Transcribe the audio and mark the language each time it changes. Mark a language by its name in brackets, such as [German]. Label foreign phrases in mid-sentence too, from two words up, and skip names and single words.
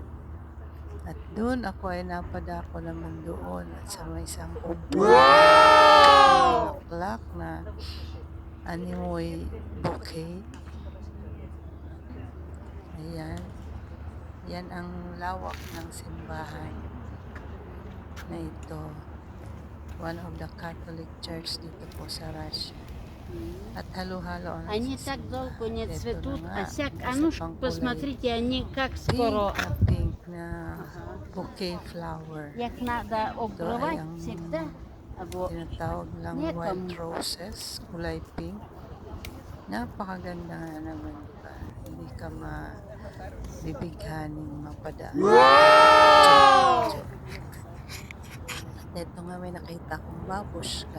[Filipino] At doon ako ay napadako naman doon at sa may isang bulaklak na animoy bouquet. Ayan. Yan ang lawak ng simbahan na ito. [English] One of the Catholic Church [Filipino] dito po sa [English] Russia. [Filipino] At halo-halo ang [Russian] Они так долго не [Filipino] Ito [Russian] цветут, [Filipino] na [Russian] а [Filipino] nga, [Russian] сяк, а [Filipino] isa [Russian] ну [Filipino] pang [Russian] посмотрите, они как скоро. [Filipino] pink na [English] bouquet flower. [Russian] Их надо [Filipino] Ito ay [Russian] обрывать [Filipino] ang [Russian] всегда. [Filipino] tinatawag lang [Russian] Некому. [English] wild roses, [Filipino] kulay pink. Napakaganda nga naman, diba? Hindi ka mabibighaning mapadaan. Wow! Ito nga, may nakita akong babushka.